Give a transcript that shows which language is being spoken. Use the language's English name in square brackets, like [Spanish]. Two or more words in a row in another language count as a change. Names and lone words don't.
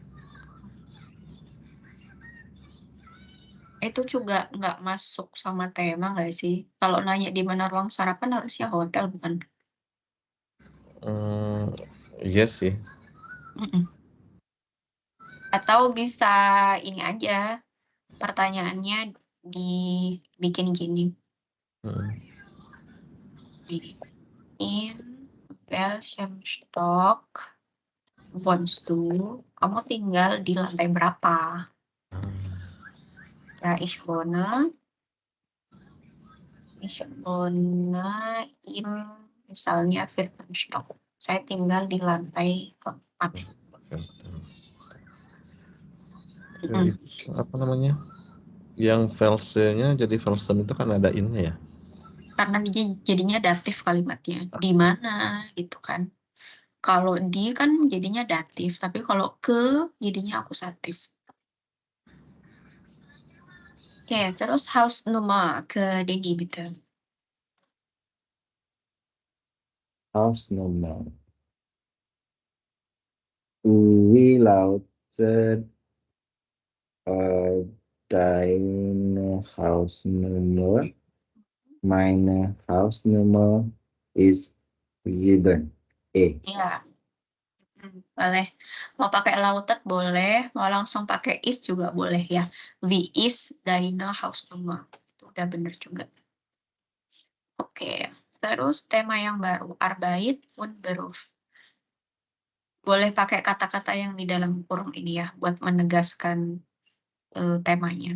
[Indonesian] Itu juga nggak masuk sama tema nggak sih? Kalau nanya di mana ruang sarapan harusnya hotel bukan? Iya sih. Atau bisa ini aja pertanyaannya dibikin gini. [German] In welchem Stock wohnst du? [Indonesian] Kamu tinggal di lantai berapa? Ya, [German] ich wohne im misalnya vierten Stock. [Indonesian] Saya tinggal di lantai keempat. Apa namanya? Yang Velse-nya jadi Velsem itu kan ada in-nya ya? Karena dia jadinya datif kalimatnya. Di mana gitu kan. Kalau di kan jadinya datif, tapi kalau ke jadinya akusatif. Oke, terus house nummer ke Denny bitte. [German] Hausnummer. Wie lautet deine Hausnummer? Meine Hausnummer ist 7. [Indonesian] Ya, boleh. Mau pakai lautet boleh, mau langsung pakai is juga boleh ya. [German] Wie is deine Hausnummer? [Indonesian] Itu udah bener juga. Oke, terus tema yang baru, [German] Arbeit und Beruf. [Indonesian] Boleh pakai kata-kata yang di dalam kurung ini ya, buat menegaskan temanya.